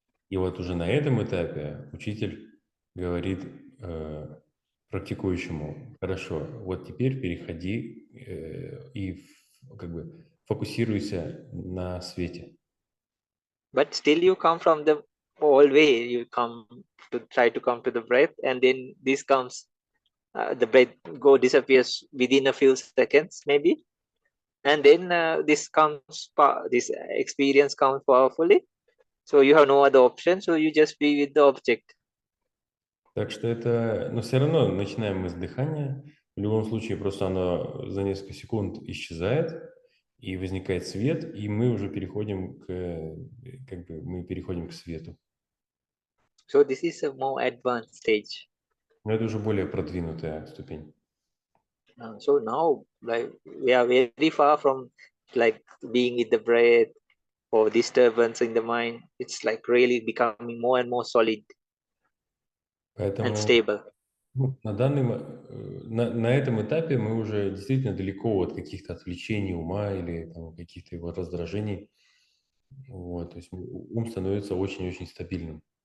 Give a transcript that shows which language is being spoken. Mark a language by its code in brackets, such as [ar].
[ru] И вот уже на этом этапе учитель говорит практикующему: хорошо, вот теперь переходи и как бы фокусируйся на свете. [en] But still you come from the old way. You try to come to the breath, and then this comes, the breath disappears within a few seconds maybe, and then this experience comes powerfully. So you have no other option. So you just be with the object. [ru] Так что но все равно начинаем мы с дыхания. В любом случае просто оно за несколько секунд исчезает, и возникает свет, и мы уже переходим к свету. [en] So this is a more advanced stage. [ru] Но это уже более продвинутая ступень. [en] So now, like, we are very far from like being with the breath or disturbance in the mind. It's like really becoming more and more solid and [ru] Поэтому [en] stable. [ru] на этом этапе мы уже действительно далеко от каких-то отвлечений ума или каких-то его раздражений. Вот, то есть ум становится очень-очень стабильным.